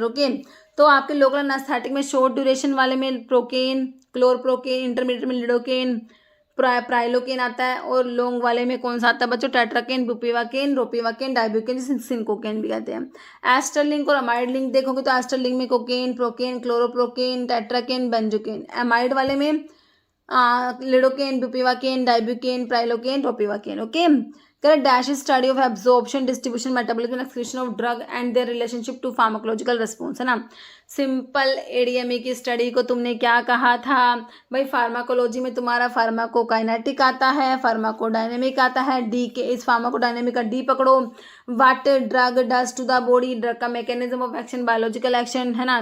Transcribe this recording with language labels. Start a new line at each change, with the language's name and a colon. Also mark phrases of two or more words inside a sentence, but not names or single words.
Hindi: ओके, तो आपके
English: local anaesthetic
Hindi: में
English: short duration
Hindi: वाले में प्रोकेन, क्लोरप्रोकेन, इंटरमीडिएट में लिडोकेन, प्राइलोकेन आता है, और लॉन्ग वाले में कौन सा आता है बच्चों, टेट्राकेन, बुपिवाकेन, रोपिवाकेन, डाइब्यूकेन, सिंकोकेन भी कहते हैं।
English: ester link
Hindi: और
English: amide link
Hindi: देखोगे तो
English: ester link
Hindi: में कोकेन, प्रोकेन, क्लोरोप्रोकेन, टेट्राकेन, बेंजोकेन।
English: amide wale
Hindi: में लिडोकेन, बुपिवाकेन, डाइब्यूकेन, प्राइलोकेन, रोपिवाकेन।
English: OK, correct. Dash is study of absorption, distribution, metabolism, excretion of drug and their relationship to pharmacological response,
Hindi: है ना।
English: simple ADME
Hindi: की स्टडी को तुमने क्या कहा था भाई, फार्माकोलॉजी में तुम्हारा फार्माकोकाइनेटिक आता है, फार्माकोडायनेमिक आता है, डी के इस फार्माकोडायनेमिक का डी पकड़ो,
English: what drug does to the body,
Hindi: ड्रग का
English: mechanism of action, biological action,
Hindi: है ना।